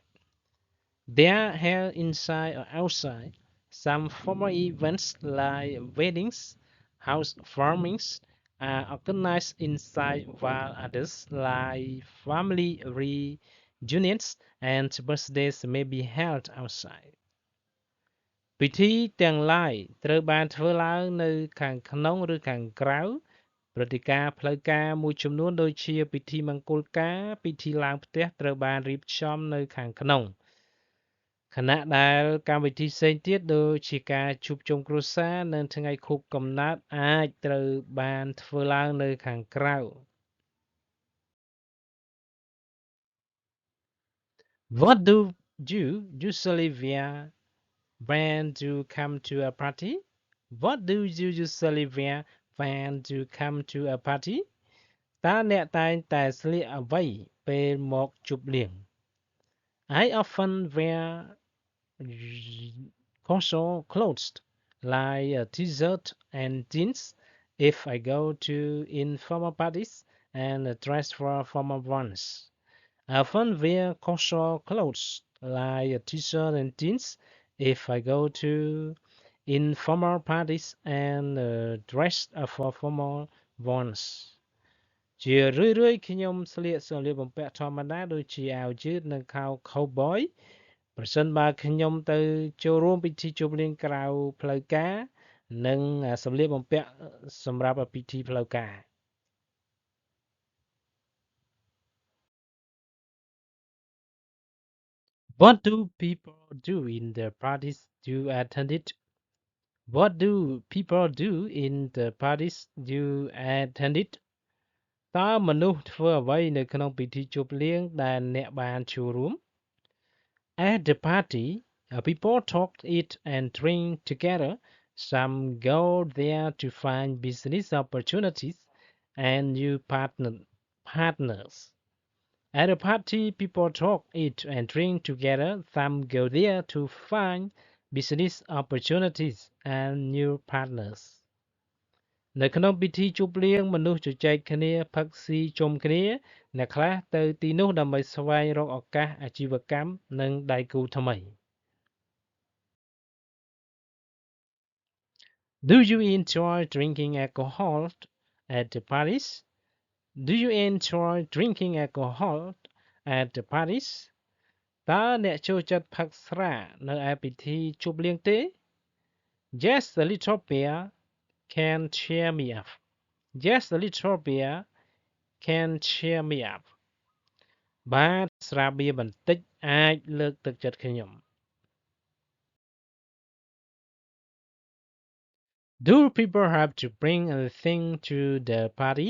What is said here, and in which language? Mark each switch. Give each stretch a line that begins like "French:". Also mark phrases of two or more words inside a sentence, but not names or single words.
English: They are held inside or outside. Some formal events like weddings, housewarmings are organized inside while others like family reunions and birthdays may be held outside.
Khmer: ពិធីទាំងឡាយត្រូវបានធ្វើឡើងនៅខាងក្នុងឬខាងក្រៅព្រឹ ត្តិការណ៍ផ្លូវការមួយចំនួនដូចជាពិធីមង្គលការពិធីឡើងផ្ទះត្រូវបានរៀបចំនៅខាងក្នុងខណៈដែលកម្មវិធីផ្សេងទៀតដូចជាការជួបជុំគ្រួសារនៅថ្ងៃខួបកំណើតអាចត្រូវបានធ្វើឡើងនៅខាងក្រៅ
English: What do you usually wear when you come to a party? What do you usually wear when you come to a party?
Khmer: តើអ្នកតែងតែស្លៀកអ្វីពេលមកជប់លៀង
English: I often wear casual clothes like a t-shirt and jeans if I go to informal parties and dress for formal ones. I often wear casual clothes like a t-shirt and jeans if I go to informal parties and dress for formal ones.
Khmer: ជារឿយៗខ្ញុំស្លៀកសម្លៀកបំពាក់ធម្មតាដូចជាអាវយឺតនិងខោ Cowboy ប្រសិនបើខ្ញុំទៅចូលរួមពិធីជប់លៀងក្រៅផ្លូវការនិងសម្លៀកបំពាក់សម្រាប់ពិធីផ្លូវការ
English: What do people do in the parties you attended? What do people do in the parties you attended?
Khmer: តើមនុស្សធ្វើអ្វីនៅក្នុងពិធីជប់លៀងដែលអ្នកបានចូលរួម
English: At the party, people talk, eat, and drink together. Some go there to find business opportunities and new partners. At a party, people talk, eat, and drink together. Some go there to find business opportunities and new partners.
Khmer: នៅក្នុងពិធីជប់លៀងមនុស្សជជែកគ្នាផឹកស៊ីជុំគ្នាអ្នកខ្លះទៅទីនោះដើម្បីស្វែងរកឱកាសអាជីវកម្មនិងដៃគូថ្មី
English: Do you enjoy drinking alcohol at the parties? Do you enjoy drinking alcohol at the parties?
Khmer: តើអ្នកចូលចិត្តផឹកស្រានៅឯពិធីជប់លៀងទេ
English: Yes, a little beer can cheer me up. Yes, a little beer can cheer me up.
Khmer: បាទស្រាបៀរបន្តិចអាចលើកទឹកចិត្តខ្ញុំ
English: Do people have to bring anything to the party?